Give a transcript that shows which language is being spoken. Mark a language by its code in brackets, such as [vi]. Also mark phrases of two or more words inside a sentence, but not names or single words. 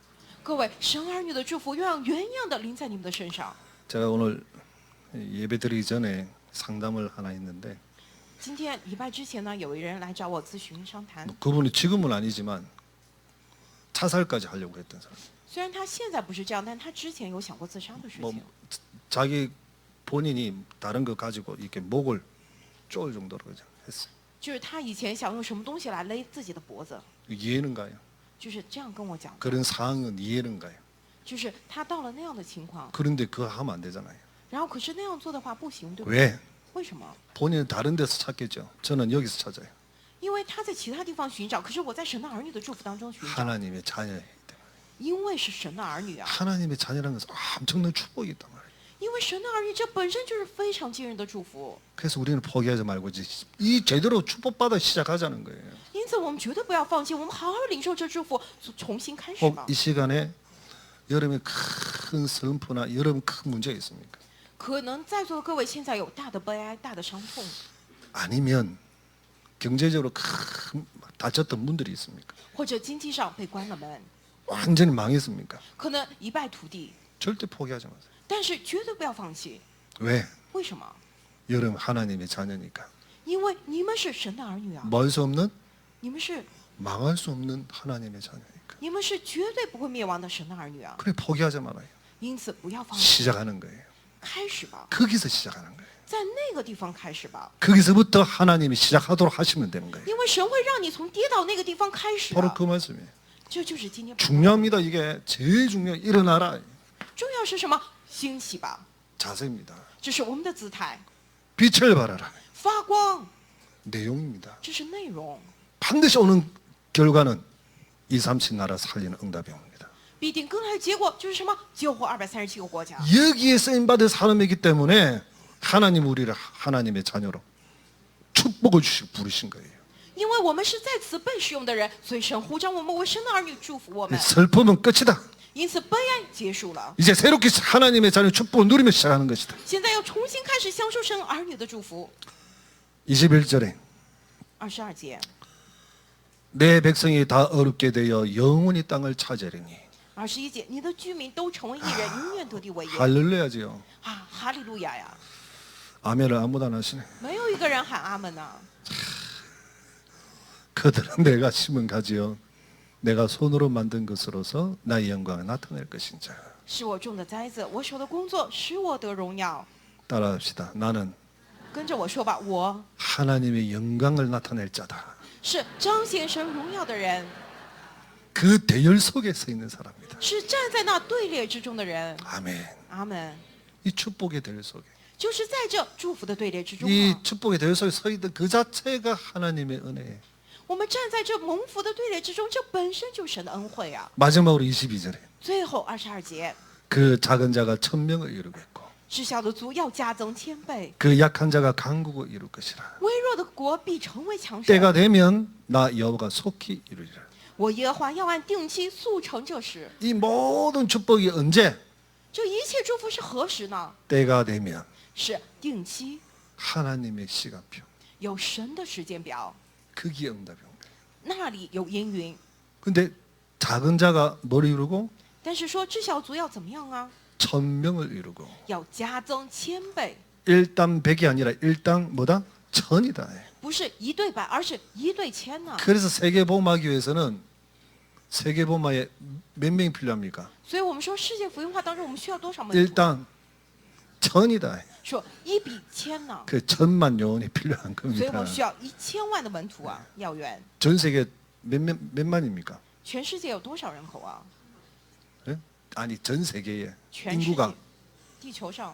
[zh] 各位，神儿女的祝福要像原样的临在你们的身上。 [ko] 제가 오늘 예배 드리기 전에 상담을 하나 했는데 [zh] 今天礼拜之前呢，有一人来找我咨询商谈， [ko] 그분이 지금은 아니지만 자살까지 하려고 했던 사람. [zh] 虽然他现在不是这样，但他之前有想过自杀的事 [ko] 뭐 [zh] 情。 [ko] 자기 본인이 다른 거 가지고 이렇게 목을 쪼을 정도로 그냥 했어요. [zh] 就是他以前想用什么东西来勒自己的脖子， [ko] 이해는가요? [zh] 就是这样跟我讲的， [ko] 그런 상황은 이해는가요? [zh] 就是他到了那样的情况， [ko] 그런데 그거 하면 안 되잖아요. [zh] 然后可是那样做的话不行，对不对？ [ko] 왜? [zh] 为什么？ [ko] 본인은 다른 데서 찾겠죠. 저는 여기서 찾아요. [zh] 因为他在其他地方寻找，可是我在神的儿女的祝福当中寻找， [ko] 하나님의 자녀이기 때문에. [zh] 因为是神的儿女啊， [ko] 하나님의 자녀라는 것은 엄청난 축복이 있단 말이에요. [zh] 因为神的儿女这本身就是非常惊人的祝福， [ko] 그래서 우리는 포기하지 말고 이제 이 제대로 축복받아 시작하자는 거예요. [zh] 因此我们绝对不要放弃，我们好好领受这祝福，重新开始 [ko] 혹 [zh] 吧。 [ko] 이 시간에 여러분의 큰 슬픔이나 여러분 큰 문제가 있습니까? [zh] 可能在座的各位现在有大的悲哀、大的伤痛， [ko] 아니면 경제적으로 큰 다쳤던 분들이 있습니까? [zh] 或者经济上被关了门， [ko] 완전히 망했습니까? [zh] 可能一败涂地， [ko] 절대 포기하지 마세요. [zh] 但是绝对不要放弃。 [ko] 왜? [zh] 为什么？ [ko] 여러분 하나님의 자녀니까. [zh] 因为你们是神的儿女啊， [ko] 뭘 수 없는 [zh] 你们是 [ko] 망할 수 없는 하나님의 자녀니까. [zh] 你们是绝对不会灭亡的神的儿女啊， [ko] 그래 포기하지 말아요. [zh] 因此不要放弃， [ko] 시작하는 거예요. [zh] 开始吧， [ko] 거기서 시작하는 거예요. [zh] 在那个地方开始吧， [ko] 거기서부터 하나님이 시작하도록 하시면 되는 거예요. [zh] 因为神会让你从跌倒那个地方开始 [ko] 바로 [zh] 啊 [ko] 그 말씀이에요. [zh] 这就是今天 [ko] 중요합니다. 이게 제일 중요해. 일어나라. [zh] 重要是什么？兴起吧， [ko] 자세입니다. [zh] 这是我们的姿态， [ko] 빛을 발하라. [zh] 发光， [ko] 내용입니다. [zh] 这是内容， [ko] 반드시 오는 결과는 237 나라 살리는 응답이 옵니다. [zh] 必定更来的结果就是什么？救活237个国家。 [ko] 여기에 쓰임받은 사람이기 때문에 하나님 우리를 하나님의 자녀로 축복을 주시고 부르신 거예요. [zh] 因为我们是在此被使用的人，所以神呼召我们为神的儿女，祝福我们。 [ko] 슬픔은 끝이다. [zh] 因此悲哀结束了， [ko] 이제 새롭게 하나님의 자녀 축복을 누리며 시작하는 것이다. [zh] 现在要重新开始享受神儿女的祝福。 [ko] 21절에 [zh] 22节， [ko] 내 백성이 다 어렵게 되어 영원히 땅을 차지하리니 [zh] 21 节，你的居民都成为一人，永远得地为业。 [ko] 할렐루야지요. [zh] 啊，哈利路亚呀！ [ko] 아멘을 아무도 안 하시네. [zh] 没有一个人喊阿门呐、 [ko] 그들은 내가 심은 가지요 내가 손으로 만든 것으로서 나의 영광을 나타낼 것인자. [zh] 是我种的栽子，我手的工作使我得荣耀。 [ko] 따라합시다. 나는 [zh] 跟着我说吧，我 [ko] 하나님의 영광을 나타낼 자다. [zh] 是彰显神荣耀的人， [ko] 그 대열 속에 서 있는 사람이다. [zh] 是站在那队列之中的人。 [ko] 아멘. [zh] 阿门。 [ko] 이 축복의 대열 속에 [zh] 就是在这祝福的队列之中 [ko] 이 [zh] 啊。 [ko] 축복의 대열 속에 서 있던 그 자체가 하나님의 은혜예요. [zh] 我们站在这蒙福的队列之中，这本身就是神的恩惠啊。 [ko] 마지막으로 22절에 [zh] 最后22节， [ko] 그 작은 자가 1000명을 이루겠고 [zh] 知晓的族要加增1000倍， [ko] 그 약한 자가 강국을 이룰 것이라. [zh] 微弱的国必成为强盛。 [ko] 때가 되면 나 여호와가 속히 이루리라. [zh] 我耶和华要按定期速成这事。 [ko] 이 모든 축복이 언제? [zh] 这一切祝福是何时呢？ [ko] 때가 되면 [zh] 是定期， [ko] 하나님의 시간표. [zh] 有神的时间表， [ko] 그게 응답이 온 거예요. [zh] 那里有应允。 [ko] 근데 작은 자가 뭘 이루고 [zh] 但是说知晓族要怎么样啊？ [ko] 1000명을 이루고 [zh] 要加增1000倍， [ko] 일당 100이 아니라 일당 뭐다? 1000이다. [zh] 不是1对100，而是1对1000呢。 [ko] 그래서 세계복음화교회에서는 세계복음화에 몇 명이 필요합니까? [zh] 所以我们说世界福音化当中，我们需要多少门徒？ [ko] 일당 1000이다. [zh] 说1比1000呢。 [ko] 그 1000만 영혼이 필요한 [zh] 所以我 [ko] 겁니다. [zh] 们需要1000万的门徒啊，要员。 [ko] 전 세계 몇만입니까? [zh] 全世界有多少人口啊？ [ko] 예? 아니 전 세계의 [zh] 全世界 [ko] 인구가 ， [zh] 地球上